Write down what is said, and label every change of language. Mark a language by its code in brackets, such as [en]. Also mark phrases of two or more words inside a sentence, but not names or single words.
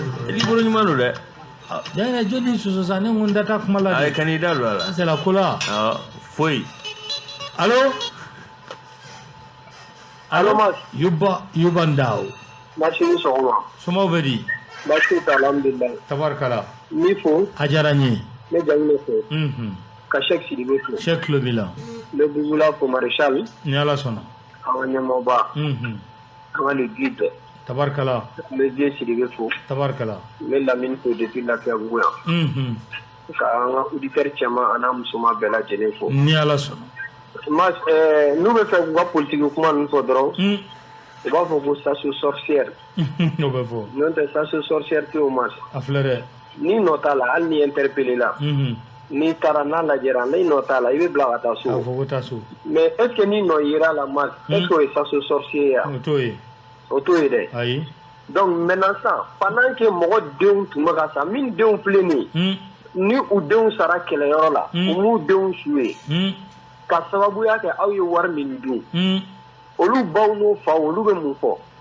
[bm] Libero ɲuman don dɛ. Ah, Jɛnɛ, jɔn ni soso sa, ne ko n da t'a kuma la dɛ. Ayi, ka n'i da don a la. [fr] Ça, c'est la cola. [bm] Awɔ, foyi. Allô? Allo? Allo, Mas. Yuba, Yuba Ndao. Mas, i ni sɔgɔma. Sɔmɔw bɛ di? Baasi tɛ, alhamdulilayi. Tabarikala. N b'i fo. A diyara n ye. Ne jamu ye fo. Unhun. Ka Sɛki Sidibe fo. Sɛki tulo b'i la. N bɛ Bugula fo Marishal. Ni Ala sɔnna. An ka ɲɛmɔgɔba. Unhun. An ka [fr] le guide. [bm] Tabarikala. N bɛ Dieu Sidibe fo. Tabarikala. N bɛ Lamini fo depuis Lafiyabugu yan. Unhun. Ka an ka auditeur cɛman a n'a musoman bɛɛ lajɛlen fo. Ni Ala sɔnna. Mas, ɛɛ, n'u bɛ fɛ k'u ka politique kuma ninnu fɔ dɔrɔn, Un. u b'a fɔ ko [fr] chasse aux sorcières. [bm] O bɛ fɔ. N'o tɛ [fr] chasse aux sorcières [bm] tɛ o, Mas. A filɛ dɛ. N'i nɔ t'a la, hali n'i interpellé la, Unhun. n'i taara n'a lajɛra, n'i nɔ t'a la, i bɛ bila ka taa so. A fɔ ko taa so. [fr] Mais est ce que [bm] n'i nɔ yera la, Mas, Un. [fr] est ce que [bm] o ye [fr] chasse aux sorciers [bm] ye wa? O t'o ye. O t'o ye dɛ. Ayi. [fr] Donc maintenant [bm] sisan, [fr] pendant que [bm] mɔgɔ denw tun bɛ ka sa, min denw filɛ nin ye, Un. ni u denw sara kɛlɛyɔrɔ la, Un. u m'u denw su ye. Un. Ka sababuya kɛ aw ye wari min dun. Un. Olu baw n'u faw, olu bɛ mun fɔ?